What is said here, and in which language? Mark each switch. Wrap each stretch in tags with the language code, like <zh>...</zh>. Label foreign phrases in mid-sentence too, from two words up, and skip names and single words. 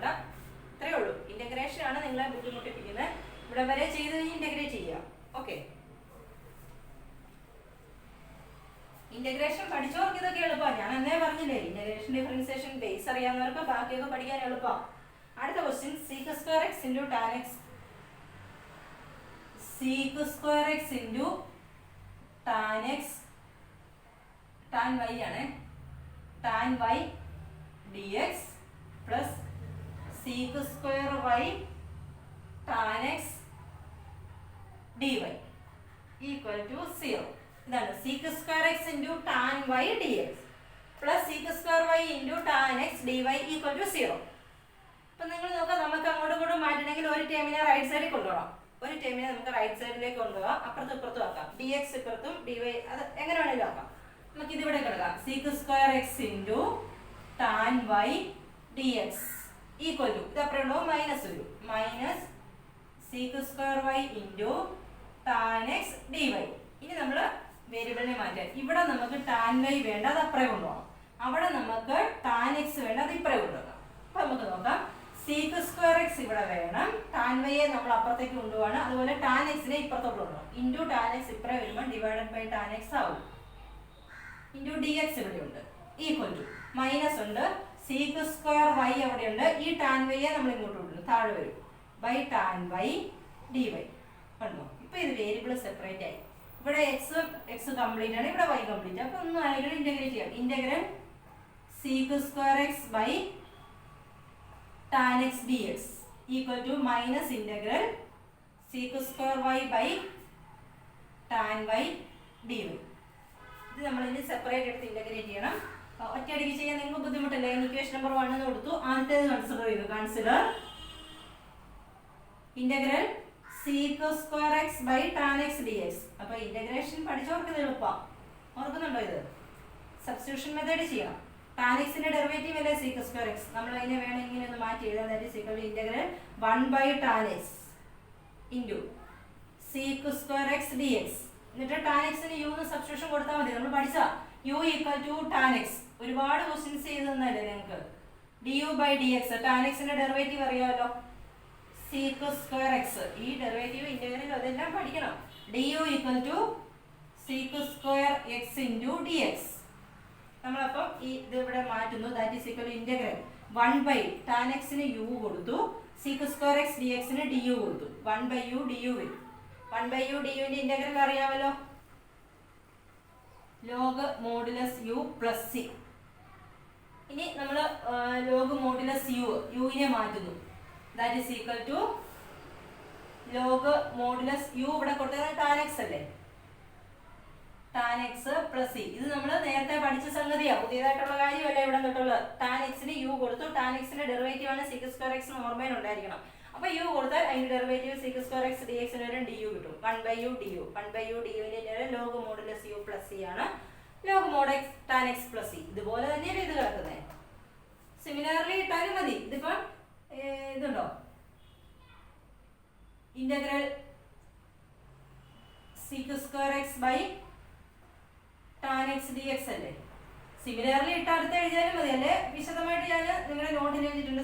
<ml>ഇത്രയേ ഉള്ളൂ. ഇന്റഗ്രേഷൻ ആണ് നിങ്ങളെ ബുദ്ധിമുട്ടിപ്പിക്കുന്നത്. ഇവിടെ വരെ ചെയ്ത് ഇന്റഗ്രേറ്റ് ചെയ്യുക. ഓക്കെ, ഇന്റഗ്രേഷൻ പഠിച്ചവർക്ക് ഇതൊക്കെ എളുപ്പമാണ്. ഞാൻ എന്നേ പറഞ്ഞില്ലേ,</ml> <en>integration differentiation base</en> <ml>അറിയാവുന്നവർക്ക് ബാക്കിയൊക്കെ പഠിക്കാൻ എളുപ്പമാണ്.</ml> <en>അടുത്ത ക്വസ്റ്റ്യൻ sec square x into tan x, sec square x into tan x, tan y ആണ്, tan y dx plus sec square y tan x dy equal to 0. ഇതാണ് sec square x into tan y dx plus sec square y into tan x dy equal to 0.</en> <ml>അപ്പം നിങ്ങൾ നോക്കാം, നമുക്ക് അങ്ങോട്ടും ഇങ്ങോട്ടും മാറ്റണമെങ്കിൽ ഒരു ടേമിനെ റൈറ്റ് സൈഡിൽ കൊണ്ടുപോകാം, ഒരു ടേമിനെ നമുക്ക് റൈറ്റ് സൈഡിലേക്ക് കൊണ്ടുപോകാം, അപ്പുറത്തും ഇപ്പുറത്തും ആക്കാം, ഡി എക്സ് ഇപ്പുറത്തും ഡി വൈ അത് എങ്ങനെ വേണമെങ്കിലും ആക്കാം. നമുക്ക് ഇതിവിടെ കിടക്കാം</ml> <en>sec square x into tan y dx equal to</en> <ml>ഇത് അപ്പുറം ഉണ്ടാവും മൈനസ് വരും, മൈനസ് sec square y into tan x dy. ഇനി നമ്മൾ വേരിയബിളിനെ മാറ്റാൻ, ഇവിടെ നമുക്ക് tan y വേണ്ട, അത് അപ്പുറം കൊണ്ടുപോകണം, അവിടെ നമുക്ക് tan x വേണ്ട, അത് ഇപ്പുറം കൊണ്ടുപോകാം. അപ്പൊ നമുക്ക് നോക്കാം, sec square x ഇവിടെ വേണം, tan y യെ നമ്മൾ അപ്പുറത്തേക്ക് കൊണ്ടുപോകണം, അതുപോലെ tan x നെ ഇപ്പുറത്തോട്ട് കൊണ്ടുപോകണം. ഇൻറ്റു tan x ഇപ്പുറം വരുമ്പോൾ ഡിവൈഡഡ് ബൈ tan x ആവും, ഇൻറ്റു ഡി എക്സ് ഇവിടെ ഉണ്ട്, ഈക്വൽ ടു മൈനസ് ഉണ്ട്, sec square y അവിടെയുണ്ട്, ഈ tan y യെ നമ്മൾ ഇങ്ങോട്ട് കൊണ്ടുവരും, താഴെ വരും, ബൈ tan y dy കണ്ടോ. ഇപ്പൊ ഇത് വേരിയബിൾ സെപ്പറേറ്റ് ആയി, ഇവിടെ എക്സ് കംപ്ലീറ്റ് ആണ്, ഇവിടെ y കംപ്ലീറ്റ്. അപ്പൊ ഒന്നും ആണെങ്കിലും ഇന്റഗ്രേറ്റ് ചെയ്യാം,</ml> <en>ഇന്റഗ്രൽ sec square x by tan x dx equal to minus integral sec square y by tan y dy.</en> <ml>ഇത് നമ്മൾ ഇനി സെപ്പറേറ്റ് എടുത്ത് ഇന്റഗ്രേറ്റ് ചെയ്യണം. ഒറ്റയടിക്ക് ചെയ്യാൻ നിങ്ങൾക്ക് ബുദ്ധിമുട്ടില്ല. ഇക്വേഷൻ നമ്പർ 1 എന്ന് കൊടുത്തു, ആദ്യത്തേത് കൺസിഡർ ചെയ്തു, കൺസിഡർ ഇന്റഗ്രൽ</ml> <en>sec square x by tan x dx.</en> <ml>അപ്പൊ ഇന്റഗ്രേഷൻ പഠിച്ചവർക്ക് ഇത് എളുപ്പമാണ്, ഓർക്കുന്നുണ്ടോ? ഇത് സബ്സ്റ്റിറ്റ്യൂഷൻ മെത്തേഡ് ചെയ്യണം. tan x ന്റെ ഡെറിവേറ്റീവ് അല്ലേ sec square x, നമ്മൾ അതിനെ വേണമെങ്കിൽ ഒന്ന് മാറ്റി എഴുതാം, അതായത് ഈക്വൽ ഇന്റഗ്രൽ</ml> <en>1 by tan x into sec square x dx.</en> <ml>എന്നിട്ട് tan x ന് u ന്ന് സബ്സ്റ്റിറ്റ്യൂഷൻ കൊടുത്താൽ മതി, നമ്മൾ പഠിച്ച u equal to tan x. ഒരുപാട് ക്വസ്റ്റ്യൻസ് ചെയ്തു തന്നല്ലേ നിങ്ങൾക്ക്. du by dx, tan x ന്റെ ഡെറിവേറ്റീവ് അറിയാമല്ലോ, sec square x, ഈ ഡെറിവേറ്റീവ് ഇന്റഗ്രൽ അതെല്ലാം പഠിക്കണം.</ml> <en>du equal to sec square x into dx.</en> <ml>നമ്മളപ്പം ഈ ഇത് ഇവിടെ മാറ്റുന്നു,</ml> <en>that is equal integral</en> <ml>1 by tan x ന് u കൊടുത്തു,</ml> <en>sec square x dx ന് du കൊടുത്തു, 1 by u du വരും.</en> <ml>1 by u du ന്റെ ഇന്റഗ്രൽ അറിയാമല്ലോ, log മോഡുലസ് u പ്ലസ് c. ഇനി നമ്മൾ log മോഡുലസ് u നെ മാറ്റുന്നു,</ml> <en>that is equal to</en> <ml>log മോഡുലസ് u ഇവിടെ കൊടുത്തത് tan x അല്ലേ, tan x പ്ലസ് c. ഇത് നമ്മൾ നേരത്തെ പഠിച്ച സംഗതിയാണ്, പുതിയതായിട്ടുള്ള കാര്യമല്ല ഇവിടെ തൊട്ടുള്ളത്. tan x ന് u കൊടുത്തു, tan x ന്റെ ഡെറിവേറ്റീവ് ആണ് sec square x എന്ന് ഓർമ്മയിൽ ഉണ്ടായിരിക്കണം. അപ്പൊ u കൊടുത്താൽ അതിന്റെ ഡെറിവേറ്റീവ് sec square x dx ന് വരും du കിട്ടും, 1 by u du. 1 by u du ന്റെ log മോഡുലസ് u പ്ലസ് c ആണ്, log mod x tan x പ്ലസ് c. ഇതുപോലെ തന്നെയല്ലേ ഇത് കിടക്കുന്നത്, സിമിലർലി ഇട്ടാലും മതി. ഇതിപ്പോ ഇതുണ്ടോ, ഇന്റഗ്രൽ sec square x by tan x dx അല്ലേ, സിമിലർലി ഇട്ട് അടുത്ത് എഴുതിയാലും മതി, അല്ലേ വിശദമായിട്ട് ഞാൻ നിങ്ങളുടെ നോട്ടിൽ എഴുതിയിട്ടുണ്ട്.</ml>